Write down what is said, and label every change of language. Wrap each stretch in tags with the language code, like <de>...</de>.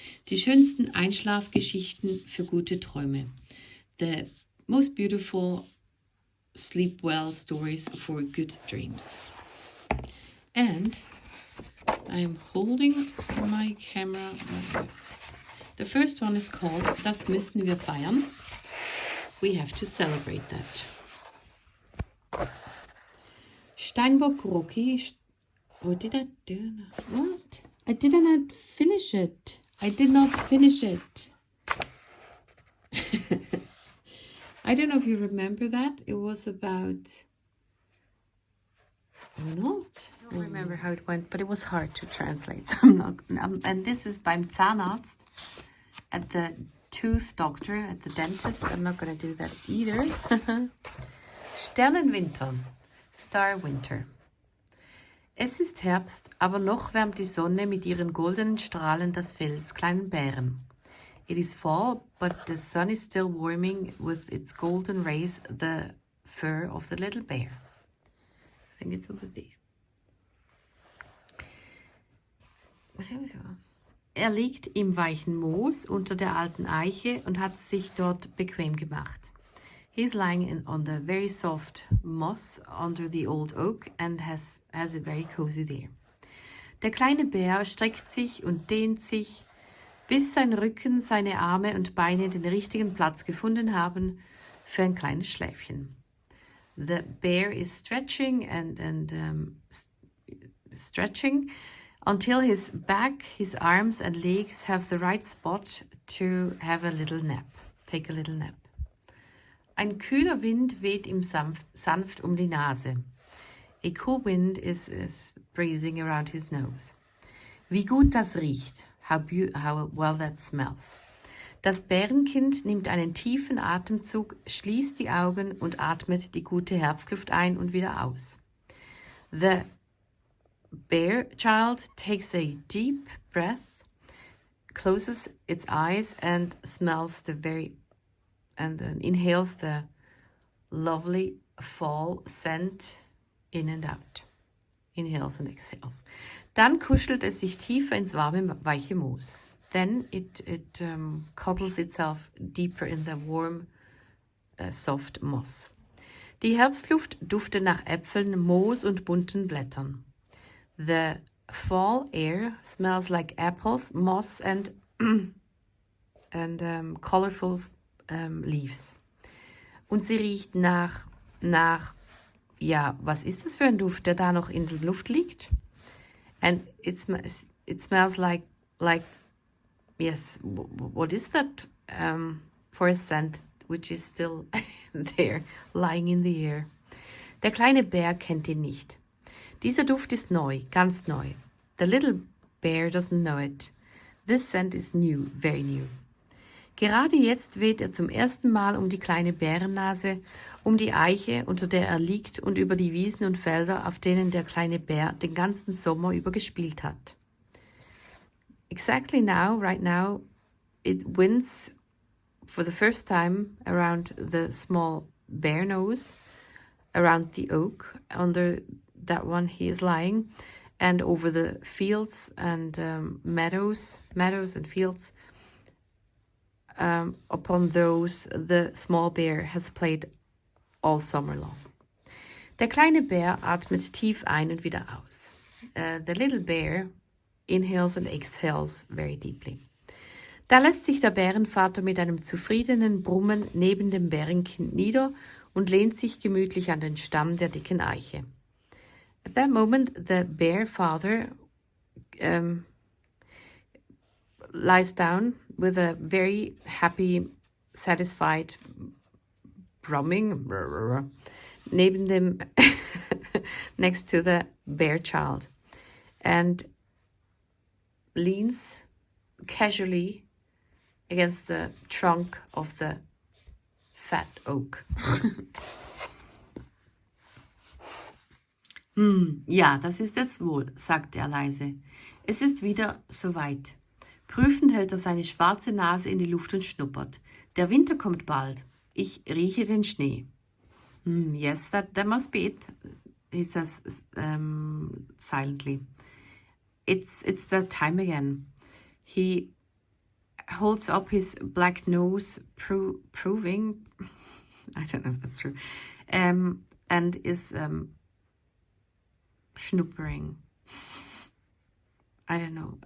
<de>Die schönsten Einschlafgeschichten für gute Träume.</de> <en>The most beautiful sleep well stories for good dreams. And I'm holding my camera. The first one is called</en> <de>Das müssen wir feiern.</de> <en>We have to celebrate that. Steinbock Rocky. What did I do? What? I did not finish it. I did not finish it. I don't know if you remember that. It was about... Or not. I don't remember how it went, but it was hard to translate. So I'm not. And this is</en> <de>beim Zahnarzt,</de> <en>at the tooth doctor, at the dentist. I'm not going to do that either. Sternenwinter, Star Winter.</en> <de>Es ist Herbst, aber noch wärmt die Sonne mit ihren goldenen Strahlen das Fell des kleinen Bären.</de> <en>It is fall, but the sun is still warming with its golden rays the fur of the little bear. I think it's over there.</en> <de>Er liegt im weichen Moos unter der alten Eiche und hat es sich dort bequem gemacht.</de> <en>He's lying on the very soft moss under the old oak and has it very cozy there.</en> <de>Der kleine Bär streckt sich und dehnt sich, bis sein Rücken, seine Arme und Beine den richtigen Platz gefunden haben für ein kleines Schläfchen.</de> <en>The bear is stretching and stretching until his back, his arms and legs have the right spot to have a little nap. Take a little nap.</en> <de>Ein kühler Wind weht ihm sanft die Nase.</de> <en>A cool wind is breezing around his nose.</en> <de>Wie gut das riecht.</de> <en>How well that smells.</en> <de>Das Bärenkind nimmt einen tiefen Atemzug, schließt die Augen und atmet die gute Herbstluft ein und wieder aus.</de> <en>The bear child takes a deep breath, closes its eyes and smells and inhales the lovely fall scent in and out. Inhales and exhales.</en> <de>Dann kuschelt es sich tiefer ins warme, weiche Moos.</de> <en>Then it cuddles itself deeper in the warm, soft moss.</en> <de>Die Herbstluft duftet nach Äpfeln, Moos und bunten Blättern.</de> <en>The fall air smells like apples, moss and colorful leaves.</en> <de>Und sie riecht nach, ja, was ist das für ein Duft, der da noch in der Luft liegt?</de> <en>And it smells like, yes, what is that for a scent which is still there, lying in the air?</en> <de>Der kleine Bär kennt ihn nicht. Dieser Duft ist neu, ganz neu.</de> <en>The little bear doesn't know it. This scent is new, very new.</en> <de>Gerade jetzt weht er zum ersten Mal um die kleine Bärennase, um die Eiche, unter der er liegt, und über die Wiesen und Felder, auf denen der kleine Bär den ganzen Sommer über gespielt hat.</de> <en>Exactly now, right now, it winds for the first time around the small bear nose, around the oak, under that one he is lying, and over the fields and meadows and fields. Upon those the small bear has played all summer long.</en> <de>Der kleine Bär atmet tief ein und wieder aus.</de> <en>The little bear inhales and exhales very deeply.</en> <de>Da lässt sich der Bärenvater mit einem zufriedenen Brummen neben dem Bärenkind nieder und lehnt sich gemütlich an den Stamm der dicken Eiche.</de> <en>At that moment, the bear father lies down with a very happy, satisfied brumming</en> <de>neben dem</de> <en>next to the bear child, and leans casually against the trunk of the fat oak.</en> <de>Ja, das ist es wohl, sagt er leise. Es ist wieder soweit. Prüfend hält er seine schwarze Nase in die Luft und schnuppert. Der Winter kommt bald. Ich rieche den Schnee.</de> <en>Yes, that must be it, he says silently. It's that time again. He holds up his black nose, proving, I don't know if that's true, and is schnuppering. I don't know.</en>